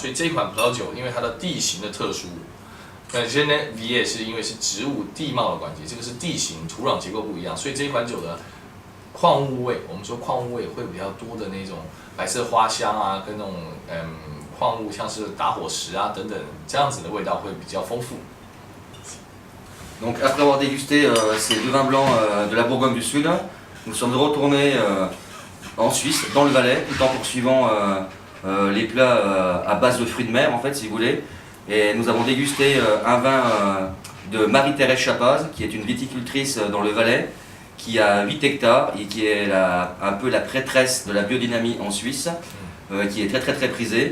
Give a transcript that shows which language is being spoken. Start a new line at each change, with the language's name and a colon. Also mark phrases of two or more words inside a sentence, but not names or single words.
Chinese: 所以这一款葡萄酒，因为它的地形的特殊，那现在呢，也是因为是植物地貌的关系，这个是地形土壤结构不一样，所以这一款酒的矿物味，我们说矿物味会比较多的那种白色花香啊，跟那种矿物像是打火石啊等等，这样子的味道会比较丰富。
French: Donc après avoir dégusté ces deux vins blancs de la Bourgogne du Sud, nous sommes retournés en Suisse, dans le Valais, tout en poursuivant les plats à base de fruits de mer en fait si vous voulez. Et nous avons dégusté un vin de Marie-Thérèse Chapaz, qui est une viticultrice dans le Valais, qui a 8 hectares et qui est un peu la prêtresse de la biodynamie en Suisse, qui est très prisée.